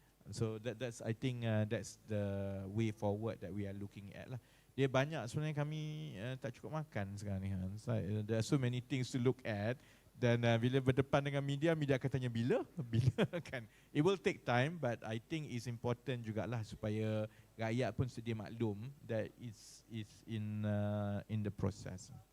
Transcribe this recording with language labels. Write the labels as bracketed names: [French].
[English] So that's I think that's the way forward that we are looking at lah. [Malay] Dia banyak sebenarnya kami tak cukup makan sekarang ni. [English] There are so many things to look at. [Malay] Dan bila berdepan dengan media akan tanya bila kan. [English] It will take time, but I think it's important [Malay] jugalah supaya rakyat pun sedia maklum [English] that it's in the process.